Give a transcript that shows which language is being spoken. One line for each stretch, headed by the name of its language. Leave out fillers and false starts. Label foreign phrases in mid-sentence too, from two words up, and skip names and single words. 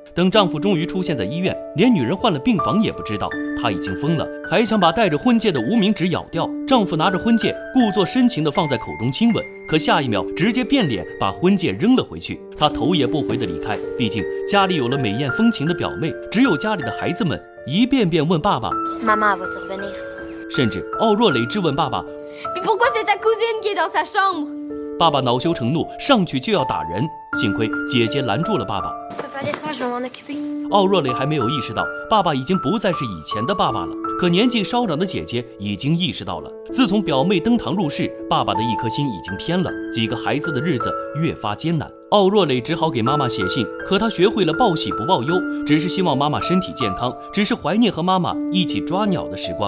Chinese: 等丈夫终于出现在医院，连女人换了病房也不知道，她已经疯了，还想把带着婚戒的无名指咬掉。丈夫拿着婚戒，故作深情地放在口中亲吻，可下一秒直接变脸，把婚戒扔了回去。他头也不回地离开，毕竟家里有了美艳风情的表妹，只有家里的孩子们一遍遍问爸爸
French: Maman va-tu revenir?
Chinese: 甚至奥若蕾质问爸爸。
French: Puis pourquoi c'est ta cousine qui est dans sa chambre?
Chinese: 爸爸恼羞成怒，上去就要打人，幸亏姐姐拦住了爸爸。
French: Papa, laisse-moi, je vais m'en occuper.
Chinese: 奥若蕾还没有意识到，爸爸已经不再是以前的爸爸了。可年纪稍长的姐姐已经意识到了，自从表妹登堂入室，爸爸的一颗心已经偏了。几个孩子的日子越发艰难，奥若蕾只好给妈妈写信。可她学会了报喜不报忧，只是希望妈妈身体健康，只是怀念和妈妈一起抓鸟的时光。